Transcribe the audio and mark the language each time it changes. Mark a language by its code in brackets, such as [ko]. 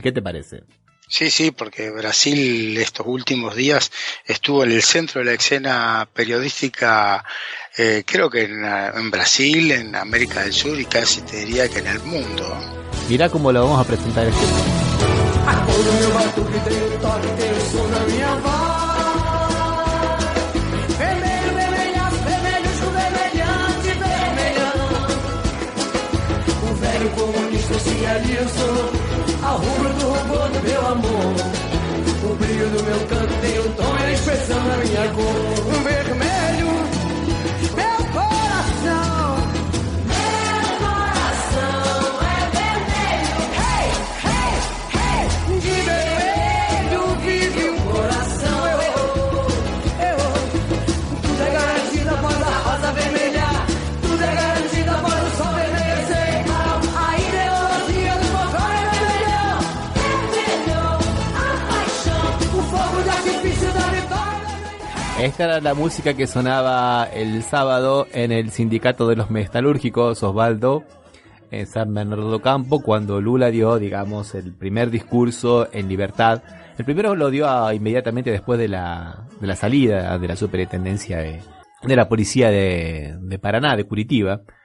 [es] ¿Qué te parece? Sí, porque Brasil estos últimos días estuvo en el centro de la escena periodística, creo que en Brasil, en América del Sur y casi te diría que en el mundo. Mirá cómo lo vamos a presentar este tema. [pt] Acordo meu batuque, tenho toque, tenho som na minha voz. Vermelho, vermelhaço, vermelho, vermelhante, vermelhão. O velho comunista socializou ao rubro do robô do meu amor. O brilho do meu canto tem um tom e a expressão na minha cor. O vermelho, meu coração. Meu coração é vermelho. Hey, hey, hey. De vermelho vive o coração. Tudo é garantido após a rosa vermelhar. Tudo é garantido após o sol vermelhecer. A ideologia do fogão é vermelhão. Vermelhão, a paixão. O fogo de artifício da vitória. [es] Esta era la música que sonaba el sábado en el sindicato de los metalúrgicos, Osvaldo, en San Bernardo do Campo, cuando Lula dio, digamos, el primer discurso en libertad. El primero lo dio inmediatamente después de la salida de la superintendencia de la policía de Paraná, de Curitiba.